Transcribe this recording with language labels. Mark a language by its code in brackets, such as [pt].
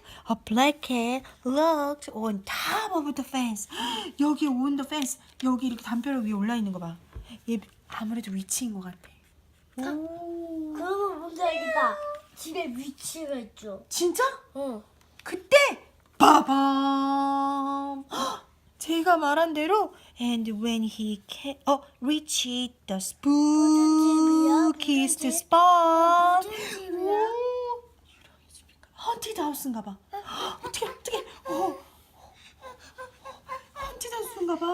[en] A black cat looked on top of the fence. [ko] 여기 [en] on the fence. [ko] 여기 이렇게 담벼락 위에 올라 있는 거 봐. 얘 아무래도 위치인 것 같아. 그러면 뭔지 알겠다. 집에 위치가 있죠. 진짜? 응. 그때 빠밤. 제가 말한 대로 [en] and when he reached the spookiest spot. [ko] 무슨 집이야? 헌티드 하우스인가 봐. 어떻게 헌티드 하우스인가 봐.